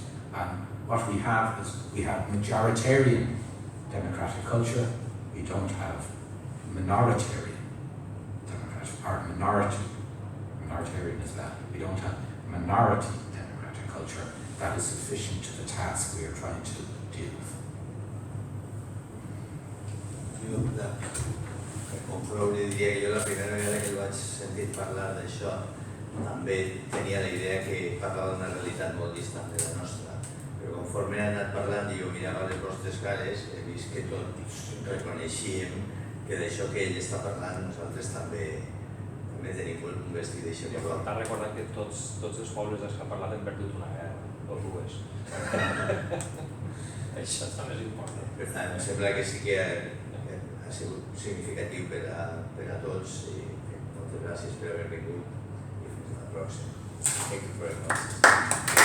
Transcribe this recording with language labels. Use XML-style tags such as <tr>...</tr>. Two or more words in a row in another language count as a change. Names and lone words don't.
<en>And what we have is we have majoritarian democratic culture. We don't have minoritarian democratic, or minoritarian is that. We don't have minority democratic culture that is sufficient to the task we are trying to deal with.</en> <ca>Com prou li diria que jo la primera vegada que el vaig sentir parlar d'això també tenia la idea que parlava d'una realitat molt distant de la nostra, però conforme he anat parlant i jo mirava les vostres cares he vist que tots reconeixíem que d'això que ell està parlant nosaltres també tenim un vestit d'això. I important recordar que tots els pobles dels que ha parlat han perdut una guerra, o dues. Això també és important. Per tant, em sembla que sí que ha sigut significatiu per a tots i moltes gràcies per haver vingut i fins a la pròxima.</ca> <en>Thank you very much.</en>